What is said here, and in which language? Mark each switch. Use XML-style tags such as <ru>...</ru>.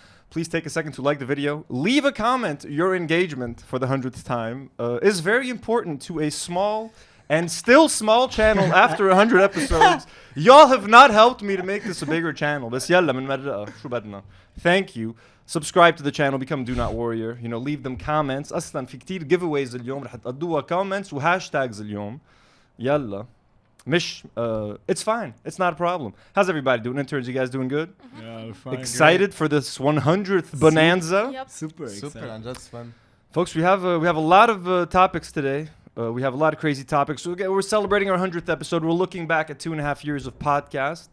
<en>Please take a second to like the video. Leave a comment. Your engagement for the 100th time is very important to a small and still small channel after 100 episodes. Y'all have not helped me to make this a bigger channel.</en> <ar>بس يلا من مرة شو بدنا.</ar> <en>Thank you. Subscribe to the channel. Become Do Not Warrior. You know, leave them comments.</en> <ar>أصلاً في كتير giveaways اليوم رح تقضوها comments وhashtags اليوم. يلا. مش</ar> <en>it's fine. It's not a problem. How's everybody doing? Interns, you guys doing good? Yeah, we're fine. Excited for this 100th bonanza? Yep. Super excited. Super, and that's fun. Folks, we have a lot of topics today. We have a lot of crazy topics. So we're celebrating our 100th episode. We're looking back at 2.5 years of podcast.</en>